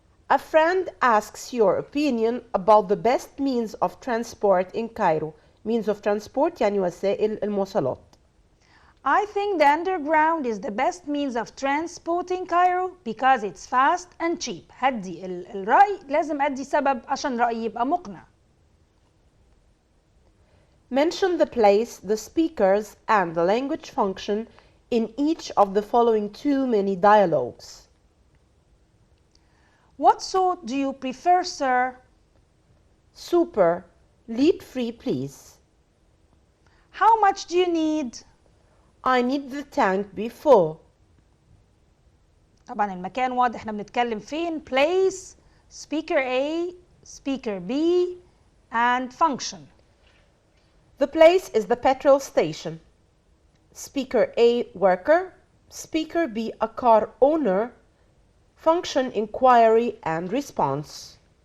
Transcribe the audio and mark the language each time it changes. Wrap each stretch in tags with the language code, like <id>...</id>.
<en>A friend asks your opinion about the best means of transport in Cairo. Means of transport يعني</en> <ar>وسائل المواصلات.</ar> <en>I think the underground is the best means of transport in Cairo because it's fast and cheap.</en> <ar>هدي الرأي لازم أدي سبب عشان رأيي يبقى مقنع.</ar> <en>Mention the place, the speakers, and the language function in each of the following 2 mini dialogues. What sort do you prefer, sir? Super. Lead free, please. How much do you need? I need the tank be full.</en> <ar>طبعا المكان واضح احنا بنتكلم فين.</ar> <en>Place, speaker A, speaker B, and function. The place is the petrol station. Speaker A, worker. Speaker B, a car owner. Function, inquiry and response.</en>